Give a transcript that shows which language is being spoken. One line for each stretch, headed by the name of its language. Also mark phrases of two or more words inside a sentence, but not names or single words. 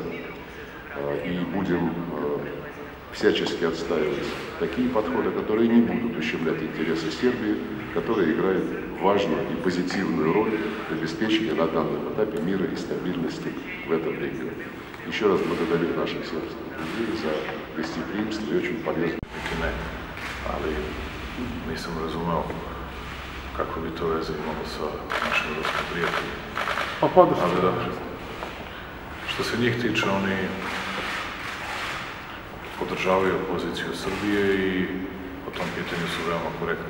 Russian: И будем всячески отстаивать такие подходы, которые не будут ущемлять интересы Сербии, которые играют важную и позитивную роль в обеспечении на данном этапе мира и стабильности в этом регионе. Еще раз благодарю наших сербских людей за гостеприимство и очень полезно.
Serbian: Ali nisam razumeo kako bi to veze imalo sa našim ruskim prijateljima. Pa podrška. Ali dobro. Što se njih tiče, oni podržavaju poziciju Srbije i po tom pitanju su veoma korektni.